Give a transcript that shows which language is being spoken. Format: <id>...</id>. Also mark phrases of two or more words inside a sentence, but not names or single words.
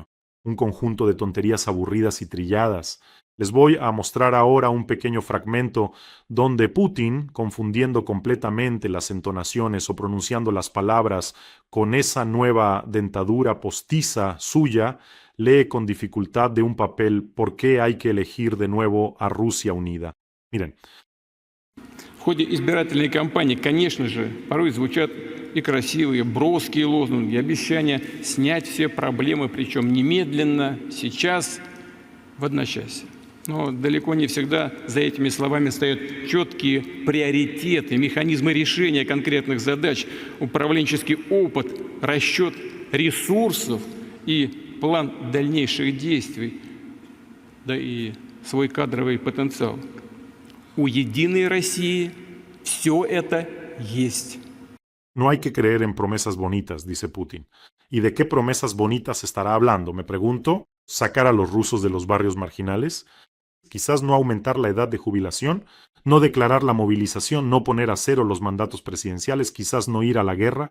<es>Un conjunto de tonterías aburridas y trilladas. Les voy a mostrar ahora un pequeño fragmento donde Putin, confundiendo completamente las entonaciones o pronunciando las palabras con esa nueva dentadura postiza suya, lee con dificultad de un papel por qué hay que elegir de nuevo a Rusia Unida. Miren.</es> <ru>В ходе избирательной кампании, конечно же, порой звучат и красивые, броские лозунги, обещания снять все проблемы, причем немедленно, сейчас, в одночасье. Но далеко не всегда за этими словами стоят четкие приоритеты, механизмы решения конкретных задач, управленческий опыт, расчет ресурсов и план дальнейших действий, да и свой кадровый потенциал. У Единой России все это есть.</ru> <es>No hay que creer en promesas bonitas, dice Putin. ¿Y de qué promesas bonitas estará hablando? Me pregunto. ¿Sacar a los rusos de los barrios marginales? Quizás no aumentar la edad de jubilación, no declarar la movilización, no poner a cero los mandatos presidenciales, quizás no ir a la guerra.</es>